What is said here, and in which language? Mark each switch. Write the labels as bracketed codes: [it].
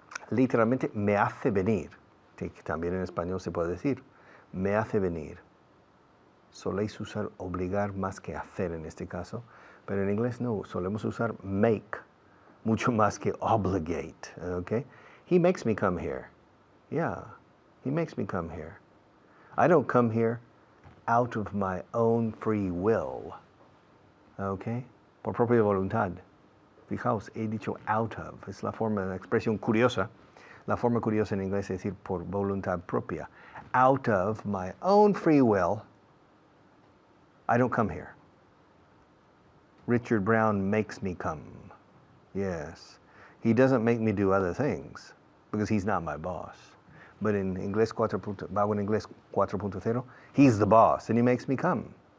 [es] Literalmente, me hace venir. Que también en español se puede decir. Me hace venir. Soléis usar obligar más que hacer en este caso. Pero en inglés no. Solemos usar make mucho más que obligate. [en] Okay? He makes me come here. Yeah. He makes me come here. I don't come here out of my own free will. [es] Okay? Por propia voluntad. Fijaos, he dicho [en] out of. [es] Es la forma, la expresión curiosa. La forma curiosa en inglés es decir por voluntad propia. [en] Out of my own free will, I don't come here. Richard Brown makes me come. Yes. He doesn't make me do other things because he's not my boss. But in Vaughan Inglés 4.0, he's the boss and he makes me come.